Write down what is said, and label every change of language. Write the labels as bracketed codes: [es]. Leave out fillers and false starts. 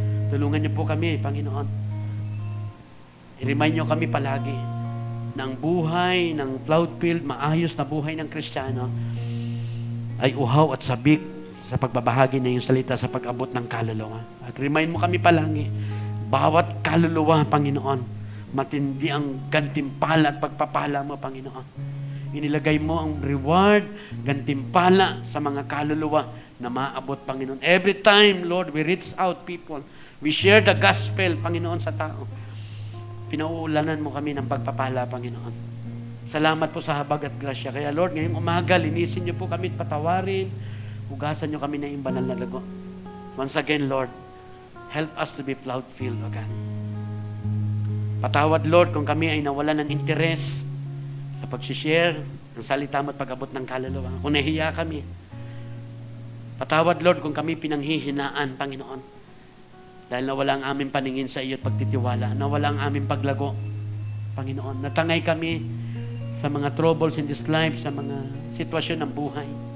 [tl] Tulungan niyo po kami, Panginoon. I-remind niyo kami palagi na ang buhay ng cloud field, maayos na buhay ng Kristiyano, ay uhaw at sabik sa pagbabahagi ng iyong salita sa pag-abot ng kaluluwa. At remind mo kami palagi, bawat kaluluwa, Panginoon, matindi ang gantimpala at pagpapala mo, Panginoon. Inilagay mo ang reward, gantimpala sa mga kaluluwa na maabot, Panginoon. [en] Every time, Lord, we reach out people. We share the gospel, Panginoon, sa tao. [tl] Pinauulanan mo kami ng pagpapala, Panginoon. Salamat po sa habag at grasya. Kaya, Lord, ngayong umaga, linisin niyo po kami at patawarin. Hugasan niyo kami na yung banal na lago. [en] Once again, Lord, help us to be cloud-filled, O God. [tl] Patawad, Lord, kung kami ay nawalan ng interes sa pag-share ng salita mo at pag-abot ng kaluluwa. Kung nahiya kami. Patawad, Lord, kung kami pinanghihinaan, Panginoon. Dahil nawala ang aming paningin sa iyo at pagtitiwala. Nawala ang aming paglago, Panginoon. Natangay kami sa mga [en] troubles in this life, [tl] sa mga sitwasyon ng buhay.